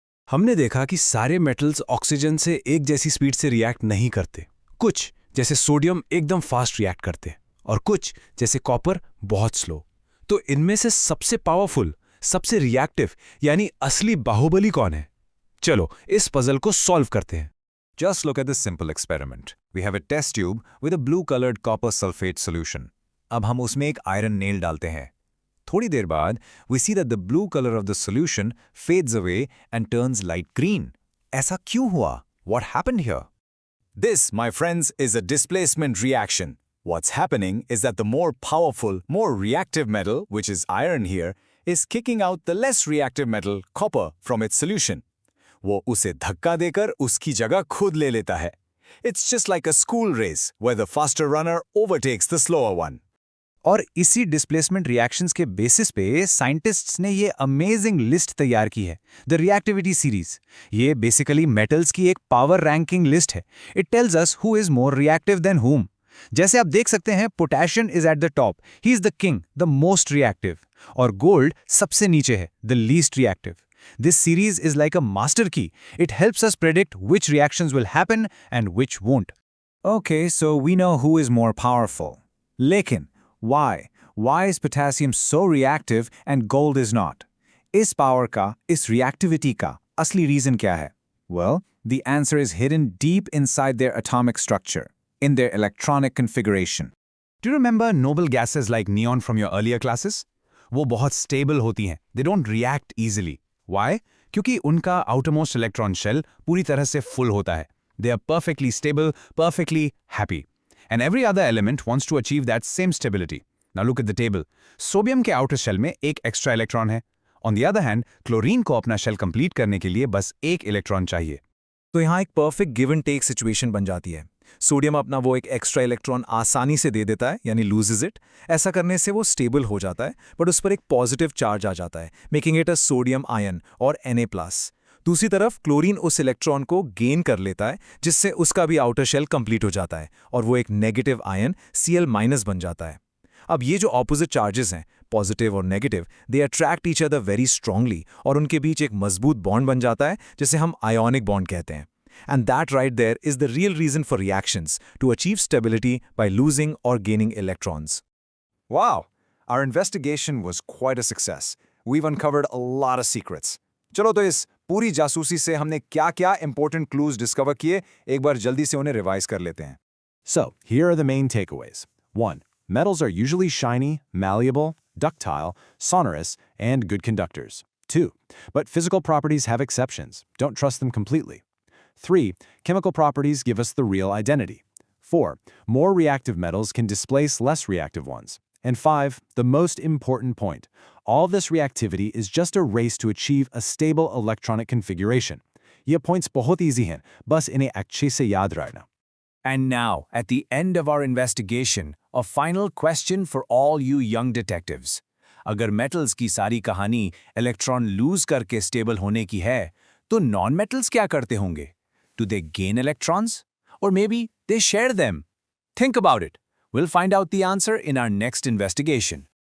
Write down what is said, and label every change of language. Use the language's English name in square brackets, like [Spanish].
[Hindi] हमने देखा कि सारे मेटल्स ऑक्सीजन से एक जैसी स्पीड से रिएक्ट नहीं करते। कुछ जैसे सोडियम एकदम फास्ट रिएक्ट करते हैं और कुछ जैसे कॉपर बहुत स्लो। तो इनमें से सबसे पावरफुल, सबसे रिएक्टिव यानी असली बाहुबली कौन है? चलो इस पजल को सॉल्व करते हैं। [English] Just look at this simple experiment. We have a test tube with a blue-colored copper sulfate solution. [Hindi] अब हम उसमें एक आयरन नेल डालते हैं। थोड़ी देर बाद [English] we see that the blue color of the solution fades away and turns light green. [Hindi] ऐसा क्यों हुआ? [English] What happened here? This, my friends, is a displacement reaction. What's happening is that the more powerful, more reactive metal, which is iron here, is kicking out the less reactive metal, copper, from its solution. [Hindi] वो उसे धक्का देकर उसकी जगह खुद ले लेता है। [English] It's just like a school race where the faster runner overtakes the slower one. [Hindi] और इसी डिस्प्लेसमेंट रिएक्शंस के बेसिस पे साइंटिस्ट्स ने ये अमेजिंग लिस्ट तैयार की है, द रिएक्टिविटी सीरीज। ये बेसिकली मेटल्स की एक पावर रैंकिंग लिस्ट है। [English] It tells us who is more reactive than whom. [Hindi] जैसे आप देख सकते हैं, [English] potassium is at the top, he is the king, the most reactive, [Hindi] और गोल्ड सबसे नीचे है, [English] The least reactive. This series is like a master key. It helps us predict which reactions will happen and which won't. Okay, so we know who is more powerful. [Hindi] लेकिन why? [English] Why is potassium so reactive and gold is not? [Hindi] इस power का, इस reactivity का असली reason क्या है? [English] Well, the answer is hidden deep inside their atomic structure, in their electronic configuration. Do you remember noble gases like neon from your earlier classes? [Hindi] वो बहुत stable होती हैं. [English] They don't react easily. Why? [Hindi] क्योंकि उनका outermost electron shell पूरी तरह से full होता है. [English] They are perfectly stable, perfectly happy. And every other element wants to achieve that same stability. Now look at the table. [Hindi] Sodium के outer shell में एक extra electron है. [English] On the other hand, [Hindi] chlorine को अपना shell complete करने के लिए बस एक electron चाहिए. तो यहाँ एक perfect give and take situation बन जाती है। सोडियम अपना वो एक एक्स्ट्रा इलेक्ट्रॉन आसानी से दे देता है, यानी [English] Loses it. [Hindi] ऐसा करने से वो स्टेबल हो जाता है, बट उस पर एक पॉजिटिव चार्ज आ जाता है, [English] making it a sodium ion [Hindi] और Na+। दूसरी तरफ क्लोरीन उस इलेक्ट्रॉन को गेन कर लेता है, जिससे उसका भी आउटर शेल कंप्लीट हो जाता है और वो एक नेगेटिव आयन Cl- बन जाता है। अब ये जो ऑपोजिट चार्जेस हैं, पॉजिटिव और negative, [English] they attract each other very strongly [Hindi] और उनके बीच एक मजबूत बॉन्ड बन जाता है, जिसे हम आयोनिक बॉन्ड कहते हैं। [English] And that right there is the real reason for reactions to achieve stability by losing or gaining electrons. Wow, our investigation was quite a success. We've uncovered a lot of secrets. [Hindi] चलो तो इस पूरी जासूसी से हमने क्या-क्या important clues discover किए, एक बार जल्दी से उन्हें रिवाइज कर लेते हैं। [English] So, here are the main takeaways. 1. Metals are usually shiny, malleable, ductile, sonorous, and good conductors. 2. But physical properties have exceptions. Don't trust them completely. 3. Chemical properties give us the real identity. 4. More reactive metals can displace less reactive ones. And 5. The most important point. All this reactivity is just a race to achieve a stable electronic configuration. [Hindi] ये points बहुत easy हैं, बस इन्हें अच्छे से याद रखना। [English] And now, at the end of our investigation, a final question for all you young detectives. [Hindi] अगर metals की सारी कहानी electron lose करके stable होने की है, तो non-metals क्या करते होंगे? [English] Do they gain electrons? Or maybe they share them? Think about it. We'll find out the answer in our next investigation.